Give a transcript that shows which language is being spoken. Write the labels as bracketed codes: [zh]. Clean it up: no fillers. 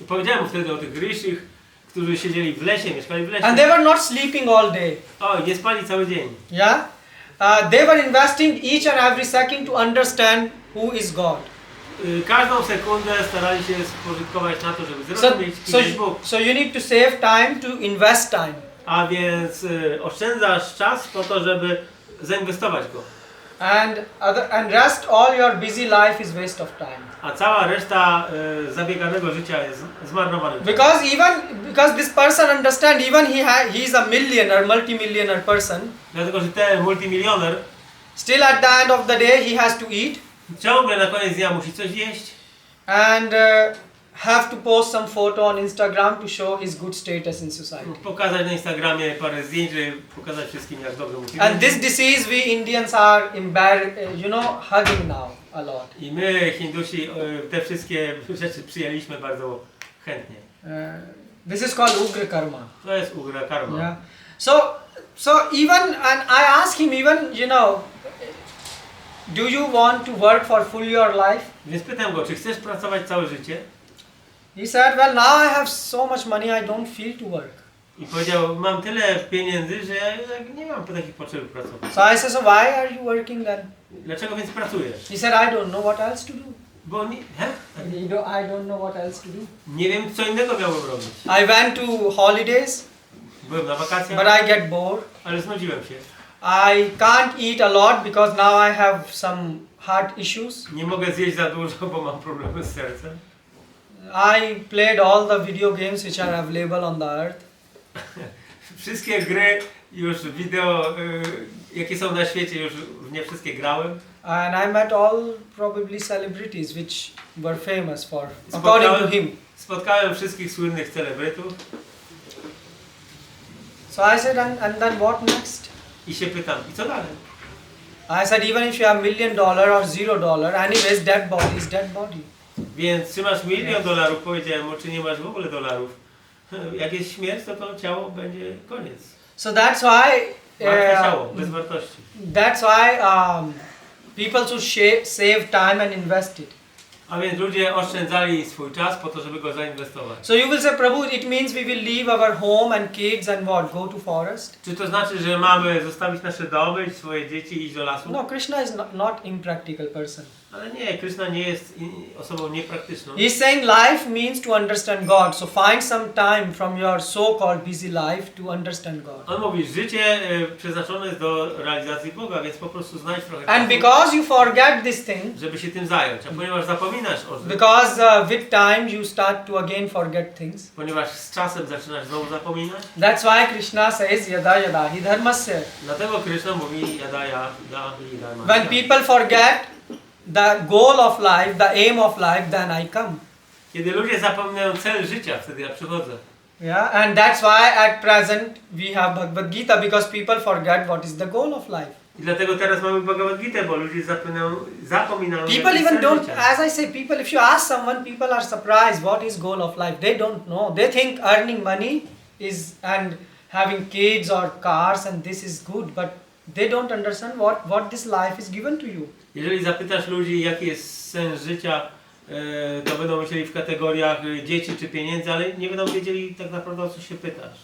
[pl] I powiedziałem mu wtedy o tych ryszych, którzy siedzieli w lesie, mieszkali w lesie. [en] And they were not sleeping all day. [pl] O, nie spali cały dzień. [en] Yeah? They were investing each and every second to understand who is God. [pl] Każdą sekundę starali się spożytkować na to, żeby zrozumieć, kim jest Bóg. [en] So you need to save time to invest time. [pl] A więc oszczędzasz czas po to, żeby zainwestować go. [en] And rest all your busy life is waste of time. [pl] A cała reszta zabieganego życia jest zmarnowanym. [en] Because this person understand, even he is a millionaire, multi-millionaire person. [pl] Dlatego, że ten multimilioner [en] Still at the end of the day he has to eat [pl] ciągle na koniec dnia musi coś jeść [en] and have to post some photo on Instagram to show his good status in society. [pl] pokazać na Instagramie parę zdjęć, żeby pokazać wszystkim, jak dobrze mu [en] And this disease we Indians are hugging now a lot. [pl] I my, Hindusi, te wszystkie rzeczy przyjęliśmy bardzo chętnie. [en] This is called Ugra Karma. [pl] To jest ugra karma. [en] Yeah. So even, and I asked him even, do you want to work for full your life? [pl] Więc pytam go, czy chcesz pracować całe życie? [en] He said, well, now I have so much money, I don't feel to work. [pl] I powiedział, mam tyle pieniędzy, że ja nie mam takich potrzeb pracować. [en] So I said, so why are you working then? [pl] Dlaczego więc pracujesz? [en] He said, I don't know what else to do. [pl] Bo nie, [en] I don't know what else to do. [pl] nie wiem, co innego miałbym robić. [en] I went to holidays, [pl] Byłem na wakacjach, [en] but I get bored. [pl] ale znudziłem się. [en] I can't eat a lot because now I have some heart issues. [pl] Nie mogę zjeść za dużo, bo mam problemy z sercem. [en] I played all the video games which are available on the earth. [pl] Wszystkie gry już wideo, jakie są na świecie, już w nie wszystkie grałem. [en] And I met all probably celebrities which were famous for, according to him. [pl] Spotkałem wszystkich słynnych celebrytów. [en] So I said, and then what next? [pl] I się pytam, i co dalej? [en] I said, even if you have $1 million or $0, anyways, dead body is dead body. [pl] Więc czy masz $1 000 000, powiedziałem mu, czy nie masz w ogóle dolarów. Jak jest śmierć, to ciało będzie koniec. [en] So that's why. [pl] Martwe ciało, bez wartości. [en] That's why people should save time and invest it. [pl] A więc ludzie oszczędzali swój czas po to, żeby go zainwestować. [en] So you will say, Prabhu, it means we will leave our home and kids and what? Go to forest? [pl] Czy to znaczy, że mamy zostawić nasze domy, swoje dzieci i iść do lasu? [en] No, Krishna is not impractical person. [pl] Ale nie, Krishna nie jest osobą niepraktyczną. [en] He's saying life means to understand God. So find some time from your so-called busy life to understand God. [pl] On mówi, życie przeznaczone jest do realizacji Boga, więc po prostu znajdź trochę [en] And because you forget this thing, [pl] żeby się tym zająć. A ponieważ zapominasz o tym, [en] because with time you start to again forget things. [pl] ponieważ z czasem zaczynasz znowu zapominać, [en] That's why Krishna says [sa] yada yada hi dharmasya. [pl] dlatego Krishna mówi [sa] yada yada hi dharma. [en] When people forget the goal of life, the aim of life, then I come. [pl] Kiedy ludzie zapominają cel życia, wtedy ja przychodzę. [en] Yeah, and that's why at present we have Bhagavad Gita, because people forget what is the goal of life. [pl] I dlatego teraz mamy Bhagavad Gita, bo ludzie zapominają [en] People [pl] jaki [en] even [pl] cel [en] don't, [pl] życia. [en] as I say, people, if you ask someone, people are surprised what is goal of life. They don't know. They think earning money is and having kids or cars and this is good, but they don't understand what this life is given to you. [pl] Jeżeli zapytasz ludzi, jaki jest sens życia, to będą myśleli w kategoriach dzieci czy pieniędzy, ale nie będą wiedzieli tak naprawdę, o co się pytasz.